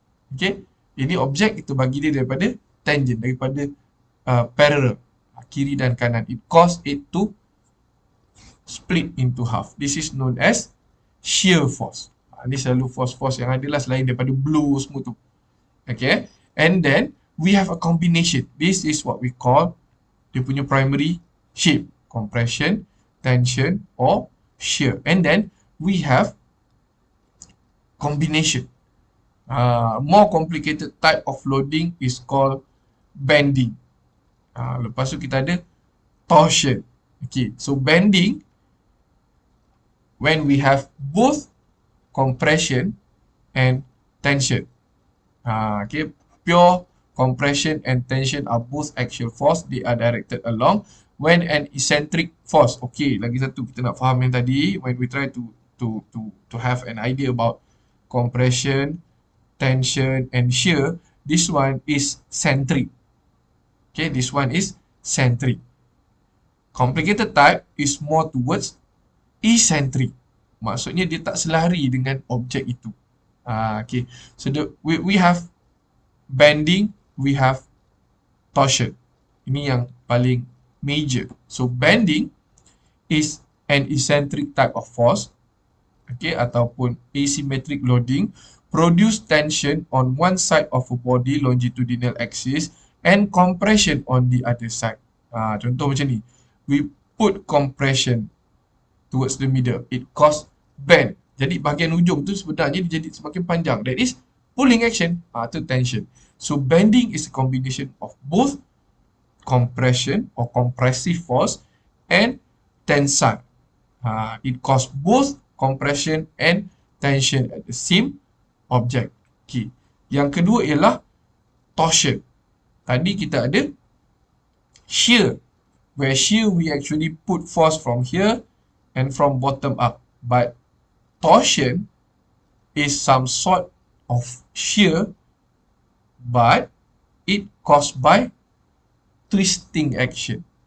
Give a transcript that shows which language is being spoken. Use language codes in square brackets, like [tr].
[ms] Okay, ini objek kita bagi dia daripada tangent, daripada parallel. Kiri dan kanan. [en] It cause it to split into half. This is known as shear force. [ms] Ini selalu force-force yang ada lah selain daripada blow semua tu. Okay. [en] And then, we have a combination. This is what we call [ms] dia punya [en] primary shape. Compression, tension, or shear. And then, we have combination. More complicated type of loading is called bending. [ms] Lepas tu kita ada torsion. [en] Okay, so bending, when we have both compression and tension. Okay, pure compression and tension are both axial force. They are directed along when an eccentric force. Okay, [ms] lagi satu kita nak faham yang tadi. [en] When we try to have an idea about compression, tension, and shear, this one is centric. Okay, this one is centric. Complicated type is more towards eccentric. [ms] Maksudnya dia tak selari dengan objek itu. [en] Okay, so we have bending, we have torsion. [ms] Ini yang paling major. [en] So bending is an eccentric type of force, okay, [ms] ataupun [en] asymmetric loading, produce tension on one side of a body longitudinal axis and compression on the other side. [ms] Contoh macam ni, [en] we put compression towards the middle, it cause bend. [ms] Jadi bahagian ujung tu sebenarnya dia jadi semakin panjang. [en] That is pulling action, [ms] itu tension. [en] So bending is a combination of both compression or compressive force and tensile. It cause both compression and tension at the same object. Okay. [ms] Yang kedua ialah torsion. [en] Tadi kita ada shear, where shear we actually put force from here and from bottom up. But torsion is some sort of shear, but it caused by twisting action.